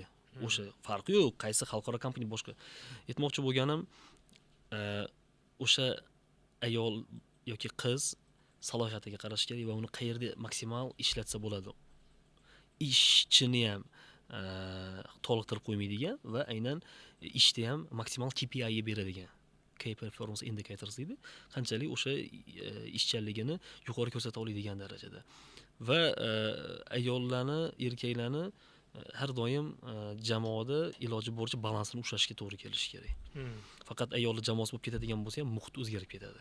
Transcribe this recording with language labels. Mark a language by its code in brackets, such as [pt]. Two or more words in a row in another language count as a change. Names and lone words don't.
[uz] O'sha farqi yo'q, qaysi xalqaro kompaniya boshqa. Aytmoqchi bo'lganim, o'sha ayol yoki qiz salohiyatiga qarash kerak va uni qayerda maksimal ishlatsa bo'ladi. Ishchini ham toliqtirib qo'ymaydigan va aynan ishda ham maksimal KPI beradigan. [en] Key performance indicators deydi. [uz] Qanchalik o'sha ishchanligini yuqori ko'rsata oladigan darajada. Va ayollarni, erkaklarni har doim jamoada iloji boricha balansini ushlashga to'g'ri kelishi kerak. Faqat ayollar jamoasi bo'lib ketadigan bo'lsa ham muhit o'zgarib ketadi.